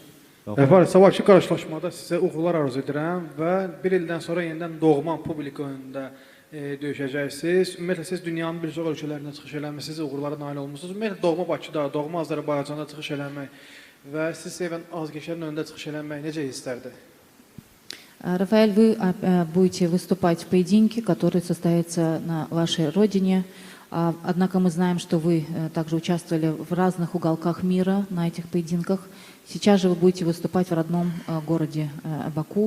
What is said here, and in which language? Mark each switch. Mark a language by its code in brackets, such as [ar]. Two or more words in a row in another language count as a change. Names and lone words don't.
[az] Rəfəl, sabahki qarşılaşmada sizə uğurlar arzu edirəm və bir ildən sonra yenidən doğma publika önündə döyüşəcəksiniz. Ümumiyyətlə siz dünyanın bir çox ölkələrində çıxış eləmisiniz, uğurlara nail olmusunuz. Ümumiyyətlə doğma Bakıda, doğma Azərbaycanda çıxış eləmək və siz sevən azgəşlərin önündə çıxış eləmək necə hisslərdir? [ru] Рафаэль, вы будете выступать в поединке, который состоится на вашей родине. Однако мы знаем, что вы также участвовали в разных уголках мира на этих поединках. Сейчас же вы будете выступать в родном городе Баку.